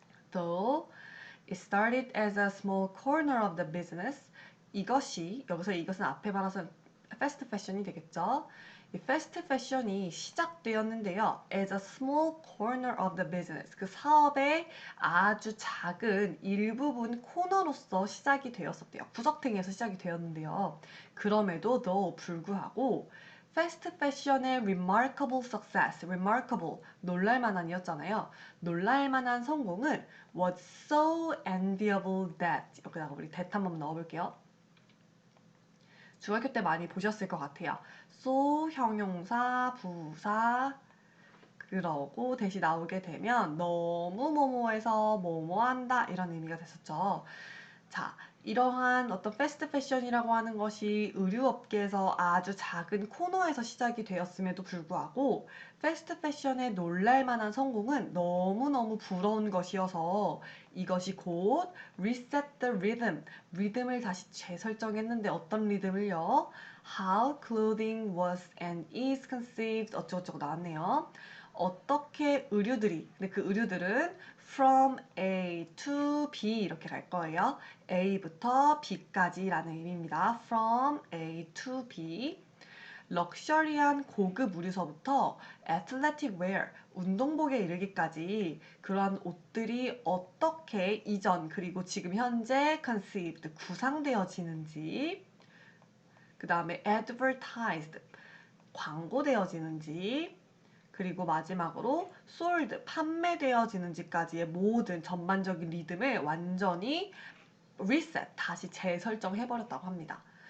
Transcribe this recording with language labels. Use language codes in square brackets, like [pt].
[en] Though it started as a small corner of the business. [ko] 이것은 앞에 말해서 패스트 패션이 되겠죠. 이 패스트 패션이 시작되었는데요. [en] As a small corner of the business. [ko] 그 사업의 아주 작은 일부분 코너로서 시작이 되었었대요. 구석탱이에서 시작이 되었는데요. 그럼에도 불구하고 패스트 패션의 [en] remarkable success, remarkable, [ko] 놀랄만한이었잖아요. 놀랄만한 성공은 [en] was so enviable that [ko] 여기다가 우리 that 한번 넣어볼게요. 중학교 때 많이 보셨을 것 같아요. so 형용사, 부사 그러고 대시 나오게 되면 너무 뭐뭐해서 뭐뭐한다 이런 의미가 됐었죠. 자, 이러한 어떤 패스트 패션이라고 하는 것이 의류업계에서 아주 작은 코너에서 시작이 되었음에도 불구하고 패스트 패션의 놀랄만한 성공은 너무너무 부러운 것이어서 이것이 곧 [en] reset the rhythm, [ko] 리듬을 다시 재설정했는데 어떤 리듬을요? [en] How clothing was and is conceived [ko] 어쩌고저쩌고 나왔네요. 어떻게 근데 그 의류들은 [en] from A to B [ko] 이렇게 갈 거예요. A부터 B까지라는 의미입니다. [en] From A to B. [ko] 럭셔리한 고급 의류서부터 [en] athletic wear, [ko] 운동복에 이르기까지 그러한 옷들이 어떻게 이전 그리고 지금 현재 conceived, 구상되어지는지 그 다음에 advertised, 광고되어지는지 그리고 마지막으로 sold, 판매되어지는지까지의 모든 전반적인 리듬을 완전히 reset, 다시 재설정해버렸다고 합니다.